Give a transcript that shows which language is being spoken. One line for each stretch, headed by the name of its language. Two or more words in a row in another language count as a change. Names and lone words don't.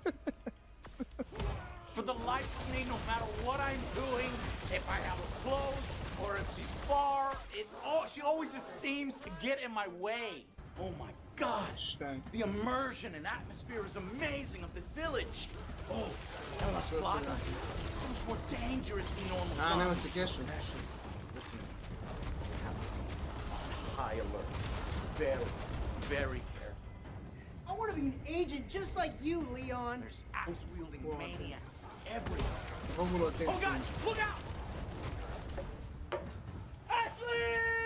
English: For the life of me, no matter what I'm doing, if I have her close or if she's far, she always just seems to get in my way. Oh my gosh, the immersion and atmosphere is amazing of this village. Oh, Ella Splata, so much more dangerous than normal zombies. Nema se kešu. Listen, on high alert, very, very careful. I want to be an agent just like you, Leon. There's axe-wielding maniacs everywhere. Oh God, look out! Ashley!